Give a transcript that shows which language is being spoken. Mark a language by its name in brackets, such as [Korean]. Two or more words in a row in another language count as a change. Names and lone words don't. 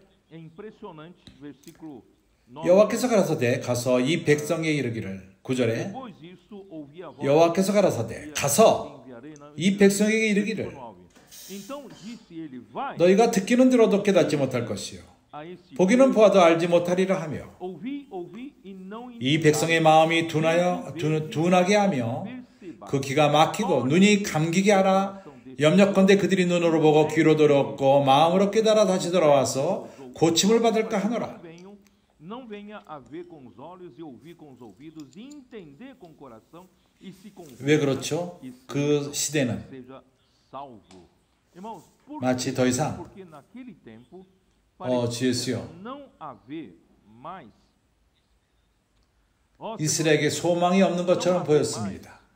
[Korean] 여호와께서 가라사대 가서 이 백성에 이르기를 9절에 여호와께서 가라사대 가서 이 백성에게 이르기를 너희가 듣기는 들어도 깨닫지 못할 것이요 보기는 보아도 알지 못하리라 하며 이 백성의 마음이 둔하게 하며 그 귀가 막히고 눈이 감기게 하라. 염려컨대 그들이 눈으로 보고 귀로 들었고 마음으로 깨달아 다시 돌아와서 고침을 받을까 하노라. [Portuguese] Não venha a ver com os olhos e ouvir com os ouvidos e entender com o coração e se [Korean] 왜 그렇죠? 그 시대는 마치 더 이상 주예수여 이스라엘에게 소망이 없는 것처럼 보였습니다.